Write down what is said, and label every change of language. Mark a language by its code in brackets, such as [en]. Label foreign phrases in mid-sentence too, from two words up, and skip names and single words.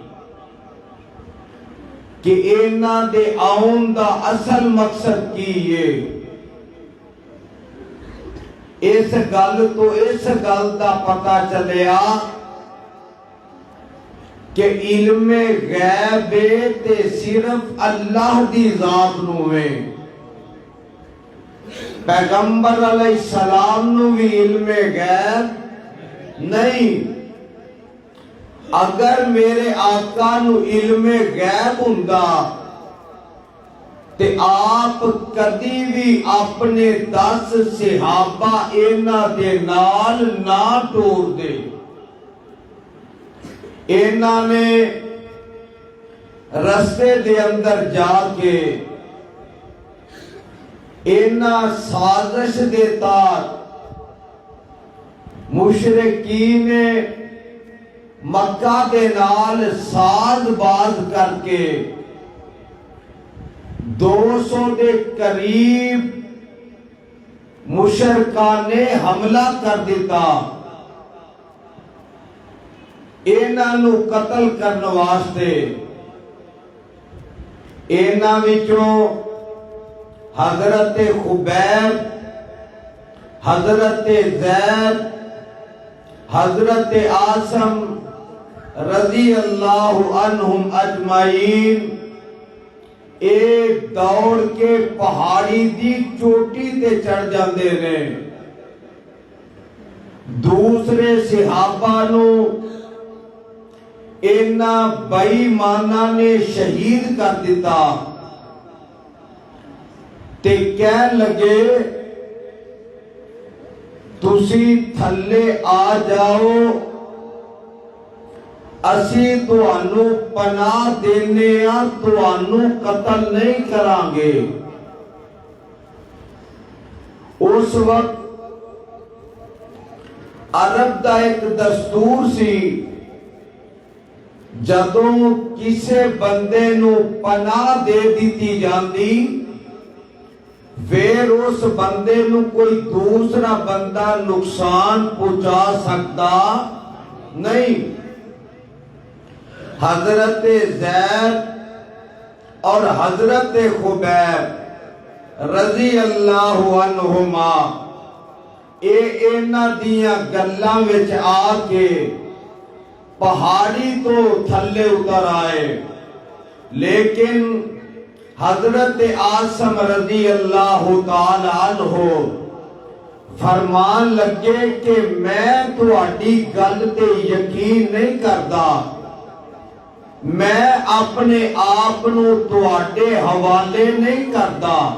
[pa] کہ اینا دے آن دا اصل مقصد کی یہ اس گل دا پتہ چلیا کہ علم غیب تے صرف اللہ دی ذات نو ہے، پیغمبر علیہ السلام نو بھی علم غیب نہیں۔ اگر میرے آقا نو علم غیب ہوندا تے آپ کدی بھی اپنے 10 صحابہ اینا دے نال نہ ٹور دے۔ اینا نے رستے دے اندر جا کے اینا سازش دیتا مشرکین مکہ دے نال ساز باز کر کے 200 دے قریب مشرکان نے حملہ کر دیتا، اینا نو قتل کرنے واسطے۔ اینا وچوں حضرت خبیب، حضرت زید، حضرت عاصم [ar] رضی اللہ عنہم اجمعین [pa] ایک دوڑ کے پہاڑی دی چوٹی تے چڑھ جاندے نے، دوسرے صحابہ نو اینا بے ایماناں نے شہید کر دیتا تے کہن لگے تسی تھلے آ جاؤ، اسی تانوں پناہ دینے آں، تانوں قتل نہیں کران گے۔ اس وقت عرب دا ایک دستور سی، جدوں کسے بندے نو پناہ دے دیتی جاندی پھر اس بندے نو کوئی دوسرا بندہ نقصان پہنچا سکتا نہیں۔ حضرت زید اور حضرت خبیب [ar] رضی اللہ عنہما [pa] اینا دیاں گلاں وچ آ کے پہاڑی تو تھلے اتر آئے، لیکن حضرت عاصم [ar] رضی اللہ تعالی عنہ [pa] فرمان لگے کہ میں تہاڈی گل تے یقین نہیں کردا، میں اپنے آپ نو تواڈے حوالے نہیں کرتا۔